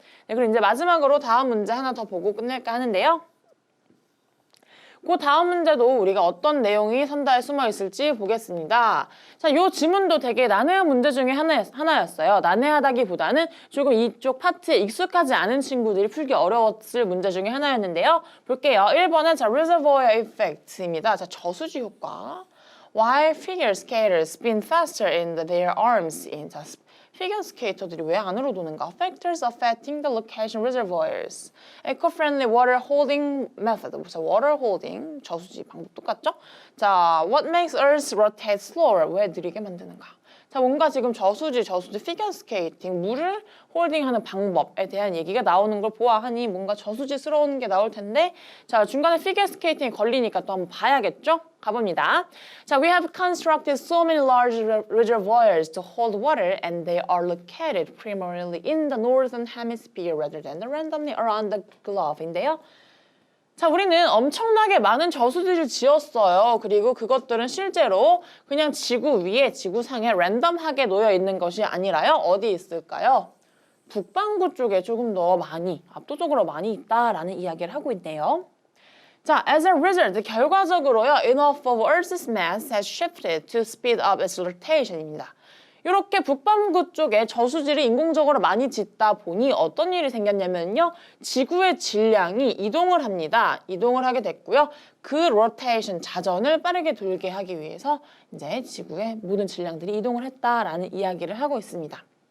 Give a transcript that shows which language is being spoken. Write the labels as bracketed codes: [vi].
[ko] 네, 그리고 이제 마지막으로 다음 문제 하나 더 보고 끝낼까 하는데요. 그 다음 문제도 우리가 어떤 내용이 선다에 숨어 있을지 보겠습니다. 자, 이 지문도 되게 난해한 문제 중에 하나였어요. 난해하다기보다는 조금 이쪽 파트에 익숙하지 않은 친구들이 풀기 어려웠을 문제 중에 하나였는데요. 볼게요. 1번은 자, reservoir effect입니다. 자, 저수지 효과. [en] Why figure skaters spin faster in their arms? [ko] 자, 피겨 스케이터들이 왜 안으로 도는가? [en] Factors affecting the location reservoirs. Eco-friendly water holding method. [ko] 자, [en] water holding [ko] 저수지 방법 똑같죠? [en] 자, what makes Earth rotate slower? [ko] 왜 느리게 만드는가? [en] 자, 뭔가 지금 저수지, 피겨 스케이팅, 물을 홀딩하는 방법에 대한 얘기가 나오는 걸 보아하니 뭔가 저수지스러운 게 나올 텐데, 자, 중간에 피겨 스케이팅이 걸리니까 또 한번 봐야겠죠? 가봅니다. 자, we have constructed so many large reservoirs to hold water and they are located primarily in the northern hemisphere rather than randomly around the globe인데요. [ko] 자, 우리는 엄청나게 많은 저수지를 지었어요. 그리고 그것들은 실제로 그냥 지구 위에, 지구상에 랜덤하게 놓여 있는 것이 아니라요. 어디 있을까요? 북반구 쪽에 조금 더 많이, 압도적으로 많이 있다라는 이야기를 하고 있네요. [en] 자, as a result, [ko] 결과적으로요. [en] enough of Earth's mass has shifted to speed up its rotation입니다. [ko] 이렇게 북반구 쪽에 저수지를 인공적으로 많이 짓다 보니 어떤 일이 생겼냐면요. 지구의 질량이 이동을 합니다. 이동을 하게 됐고요. 그 로테이션, 자전을 빠르게 돌게 하기 위해서 이제 지구의 모든 질량들이 이동을 했다라는 이야기를 하고 있습니다.